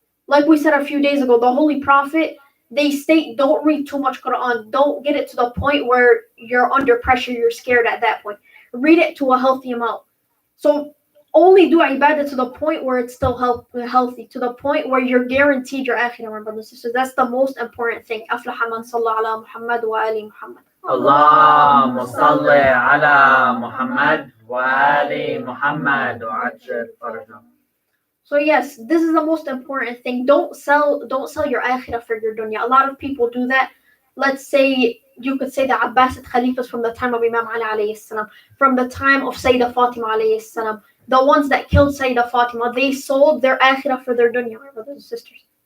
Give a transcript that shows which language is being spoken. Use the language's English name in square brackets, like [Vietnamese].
[English] Like we said a few days ago, the Holy Prophet, they state don't read too much Quran. Don't get it to the point where you're under pressure, you're scared at that point. Read it to a healthy amount. So only do ibadah to the point where it's still healthy, to the point where you're guaranteed your akhirah, my brothers and sisters. That's the most important thing. [Arabic] أفلح من صلى على محمد وآل محمد. اللهم صل على محمد وآل محمد وعجل فرجهم. [English] So yes, this is the most important thing. Don't sell your akhirah for your dunya. A lot of people do that. Let's say you could say the Abbasid Khalifas from the time of Imam Ali alayhi salam, from the time of Sayyidah Fatima alayhi salam, the ones that killed Sayyidah Fatima, they sold their akhirah for their dunya, my brothers and sisters.